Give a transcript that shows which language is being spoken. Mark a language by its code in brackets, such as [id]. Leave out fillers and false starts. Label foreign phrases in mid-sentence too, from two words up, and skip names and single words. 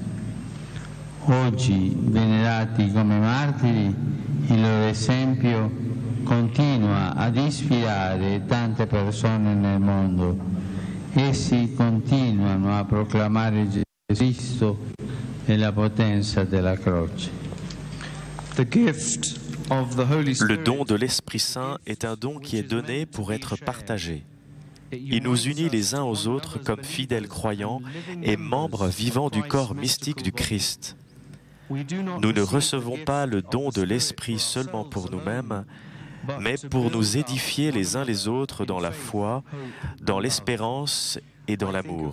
[it] Oggi, venerati come martiri, il loro esempio continua ad ispirare tante persone nel mondo. Essi continuano a proclamare Gesù Cristo e la potenza della croce. [fr] Le don de l'Esprit Saint est un don qui est donné pour être partagé. Il nous unit les uns aux autres comme fidèles croyants et membres vivants du corps mystique du Christ. Nous ne recevons pas le don de l'Esprit seulement pour nous-mêmes, mais pour nous édifier les uns les autres dans la foi, dans l'espérance et dans l'amour.